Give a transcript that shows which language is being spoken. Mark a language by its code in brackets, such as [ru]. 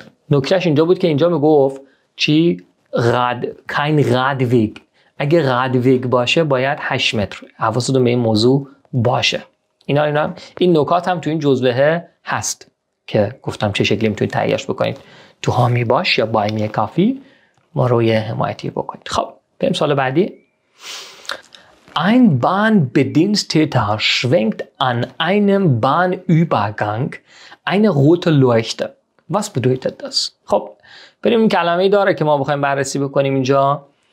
[fa] نکتهش اینجا بود که اینجا میگفت چی؟ [de] kein Radweg. [fa] اگه Radweg باشه باید 8 متر. حواستون به این موضوع باشه. این نکات هم تو این جزوه هست که گفتم چه شکلی میتونید تهیهش بکنید. تو هامی باش یا بای می کافی ما روی حمایتی بکنید. خب بریم سوال بعدی. [de] Ein Bahnbediensteter schwenkt an einem Bahnübergang eine rote Leuchte. Was bedeutet das? [fa] خب بریم این کلمه‌ای داره که ما بخوایم بررسی بکنیم اینجا.